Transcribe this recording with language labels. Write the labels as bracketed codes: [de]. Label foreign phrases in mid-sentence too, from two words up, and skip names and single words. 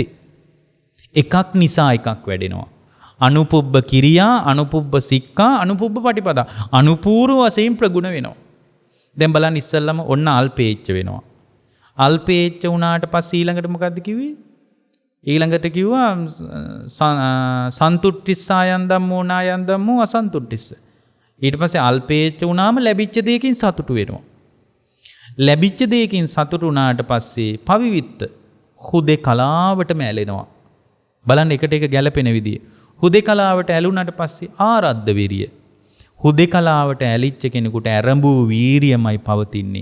[si] එකක් නිසා එකක් වැඩෙනවා. [pi] අනුපුබ්බ කිරියා, අනුපුබ්බ සික්ඛා, අනුපුබ්බ පටිපදා. [si] අනුපූර්ව වශයෙන් ප්‍රගුණ වෙනවා. දැන් බලන්න ඉස්සල්ලාම ඔන්න අල්පේච්ච වෙනවා. අල්පේච්ච වුණාට පස්සේ ඊළඟට මොකද්ද කිව්වේ? ඊළඟට කිව්වා [pi] සන්තුට්ඨිස්සායන් ධම්මෝ නායන් ධම්මෝ අසන්තුට්ඨිස්ස. [si] ඊට පස්සේ අල්පේච්ච වුණාම ලැබිච්ච දෙයකින් සතුටු වෙනවා. ලැබිච්ච දෙයකින් සතුටු වුණාට පස්සේ පවිවිත්ත හුදේකලාවටම ඇලෙනවා. බලන්න එකට එක ගැලපෙන විදිය. හුදේකලාවට ඇලුනට පස්සේ [pi] ආරද්ධ විරිය. [si] හුදේකලාවට ඇලිච්ච කෙනෙකුට ඇරඹූ වීරියමයි පවතින්නේ.